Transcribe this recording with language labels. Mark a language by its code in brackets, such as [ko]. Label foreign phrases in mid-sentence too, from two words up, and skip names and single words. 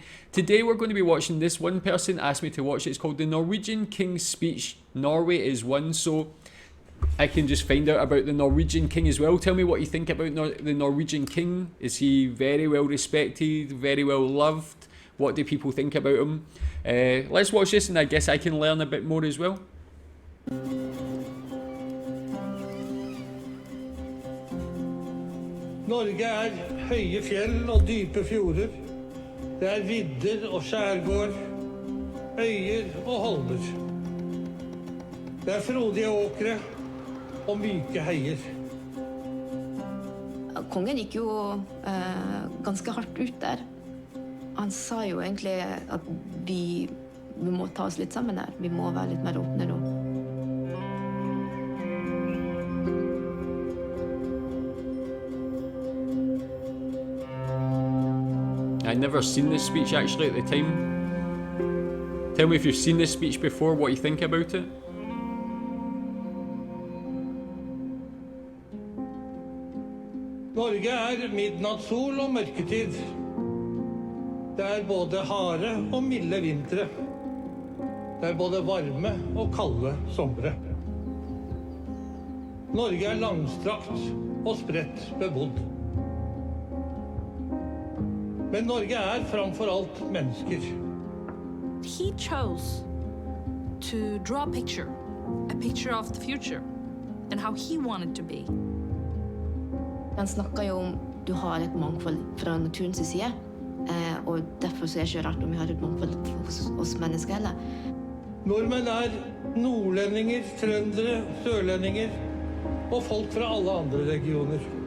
[en] Today we're going to be watching this. One person asked me to watch it. It's called the Norwegian King's Speech, Norway Is One. So I can just find out about the Norwegian King as well. Tell me what you think about the Norwegian King. Is he very well respected, very well loved? What do people think about him? Let's watch this and I guess I can learn a bit more as well. [no] Norge høye fjell og dype fjorder. Det vidder og skjærgård, øyer og holmer. Det frodige åkre og myke heier. Kongen gikk jo ganske hardt ut der. Han sa jo egentlig at vi må ta oss litt sammen her. Vi må være litt mer åpne nå. [en] I'd never seen this speech actually at the time. Tell me if you've seen this speech before, what you think about it. [no] Norge midnattssol og mørketid. Det både harde og milde vintre. Det både varme og kalde somre. Norge langstrakt og spredt bebodd. Men Norge framfor alt mennesker. [en] He chose to draw a picture of the future, and how he wanted to be. [no] Han snakker jo om du har et mangfold fra naturens side. Og derfor så det ikke rart om vi har et mangfold hos oss mennesker heller. Nordmenn nordlendinger, trøndere, sørlendinger og folk fra alle andre regioner.